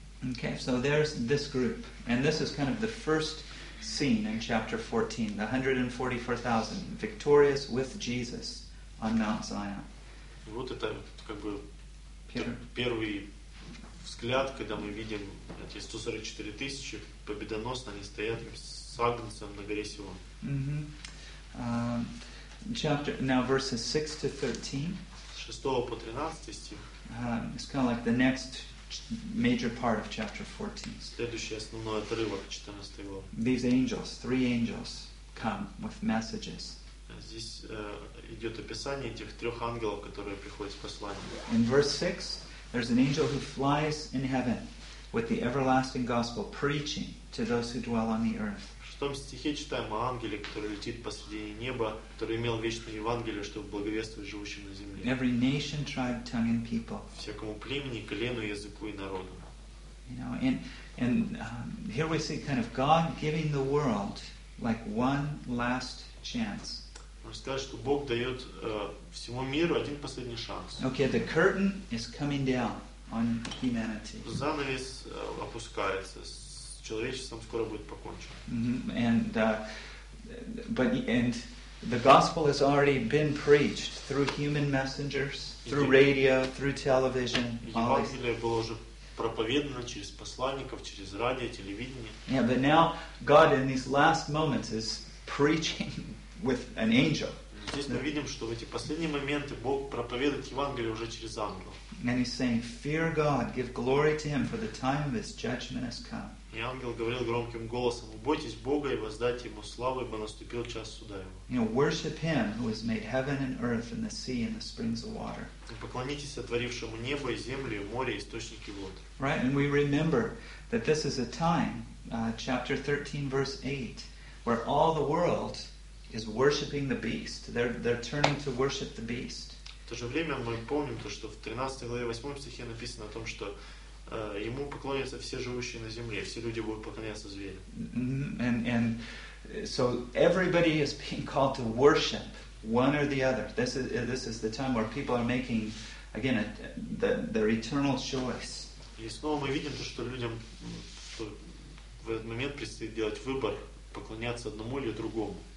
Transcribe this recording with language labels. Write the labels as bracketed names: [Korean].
[English] Okay, so there's this group, and this is kind of the first scene in chapter 14, the 144,000 victorious with Jesus on Mount Zion. [Russian] Вот это как бы первый взгляд, когда мы видим эти 144,000 победоносно они стоят с Агнцем на горе Сион. [English] Chapter now verses 6-13. [Russian] С 6 по 13 стих. [English] It's kind of like the next major part of chapter 14. [Russian] Следующий основной отрывок 14 главы. [English] These angels, three angels, come with messages. [Russian] Здесь идет описание этих трех ангелов, которые приходят с посланием. [English] In verse 6, there's an angel who flies in heaven with the everlasting gospel, preaching to those who dwell on the earth. [Russian] В том стихе читаем о ангеле, который летит посредине неба, который имел вечное Евангелие, чтобы благовествовать живущим на земле. [English] Every nation, tribe, tongue, and people. [Russian] Всякому племени, колену, языку и народу. [English] You know, and here we see kind of God giving the world like one last chance. [Russian] Можно сказать, что Бог дает всему миру один последний шанс. [English] Okay, the curtain is coming down on humanity. [Russian] Занавес опускается. Человечеством скоро будет покончено. [English] And the gospel has already been preached through human messengers, through radio, through television. [Russian] Евангелие было уже проповедано через посланников, через радио, телевидение. [English] Yeah, but now God in these last moments is preaching with an angel. [Russian] Здесь мы видим, что в эти последние моменты Бог проповедует Евангелие уже через ангела. [English] And he's saying, "Fear God, give glory to Him, for the time of His judgment has come." [Russian] И ангел говорил громким голосом: «Убойтесь Бога и воздайте Ему славу, ибо наступил час суда Его». [English] You know, worship Him who has made heaven and earth and the sea and the springs of water. [Russian] И поклонитесь сотворившему небо и землю, море и источники вод. [English] Right, and we remember that this is a time, chapter 13, verse 8, where all the world is worshiping the beast. They're turning to worship the beast. [Russian] В то же время мы помним то, что в 13 главе 8 стихе написано о том, что ему поклонятся все живущие на земле, все люди будут поклоняться зверю. [English] And so everybody is being called to worship one or the other. This is the time where people are making again their eternal choice. [Russian] И снова мы видим то, что людям что в этот момент предстоит делать выбор, поклоняться одному или другому.